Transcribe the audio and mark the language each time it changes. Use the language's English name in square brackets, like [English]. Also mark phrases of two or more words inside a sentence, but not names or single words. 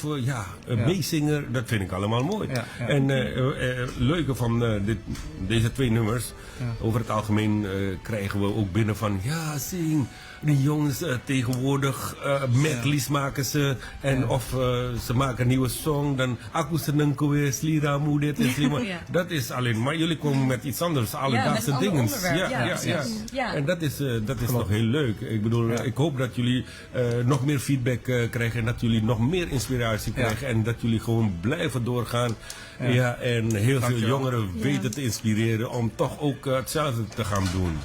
[Dutch] Een meezinger. Dat vind ik allemaal mooi. Ja, ja. En leuke van deze twee nummers. Over het algemeen krijgen we ook binnen van, ja, zing. Die jongens tegenwoordig medleys maken ze. En of ze maken een nieuwe song. [Javanese] Dan aku seneng kowe slira mu [Dutch] dit en [Javanese] slima. [Dutch] Ja. Dat is alleen. Maar jullie komen met iets anders. Alledaagse met een dingen. ander onderwerp. Ja, precies. Ja. En dat is nog heel leuk. Ik bedoel, ik hoop dat jullie nog meer feedback krijgen. En dat jullie nog meer inspiratie krijgen. En dat jullie jullie gewoon blijven doorgaan. Ja, en heel veel jongeren weten te inspireren om toch ook hetzelfde te gaan doen.